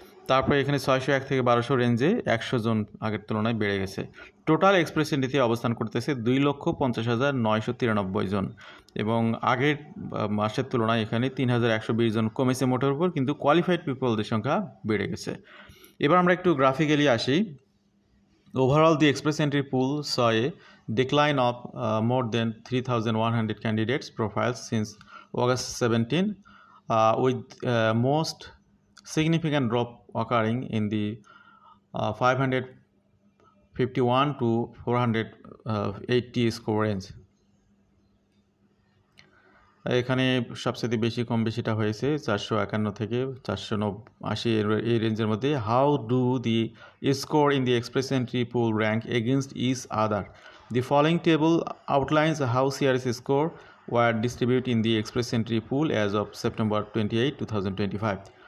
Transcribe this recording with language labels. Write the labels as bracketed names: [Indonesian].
[Bangla] তারপরে এখানে 601 থেকে 1200 রেঞ্জে 100 জন আগের তুলনায় বেড়ে গেছে। টোটাল এক্সপ্রেস এন্ট্রিতে অবস্থান করতেছে 2,50,993 জন, এবং আগের মাসের তুলনায় এখানে 3,120 জন কমেছে মোটের উপর, কিন্তু কোয়ালিফাইড পিপলদের সংখ্যা বেড়ে গেছে। এবার আমরা একটু গ্রাফিক্যালি আসি। [English] Overall, the express entry pool saw a decline of more than 3,100 candidates profiles since August 17, with most significant drop occurring in the 551 to 480 score range. [Bangla] এখানে সবচেয়ে বেশি কম বেশিটা হয়েছে 451 থেকে 480 এই রেঞ্জের মধ্যে। [English] How do the score in the express entry pool rank against each other? The following table outlines how CRS score were distribute in the express entry pool as of September 28, 2025।